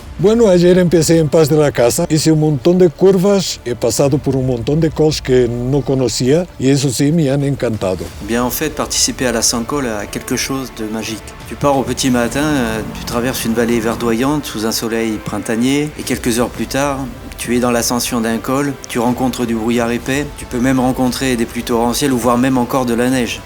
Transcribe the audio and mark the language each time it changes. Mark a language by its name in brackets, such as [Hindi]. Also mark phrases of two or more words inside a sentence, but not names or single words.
[Spanish] Bueno, ayer empecé en Pas de la Casa, hice un montón de curvas, he pasado por un montón de cols que no conocía y eso sí me han encantado. [French] Bien, en fait, participer à la 100 col a quelque chose de magique. Tu pars au petit matin, tu traverses une vallée verdoyante sous un soleil printanier et quelques heures plus tard, tu es dans l'ascension d'un col, tu rencontres du brouillard épais, tu peux même rencontrer des pluies torrentielles ou voire même encore de la neige.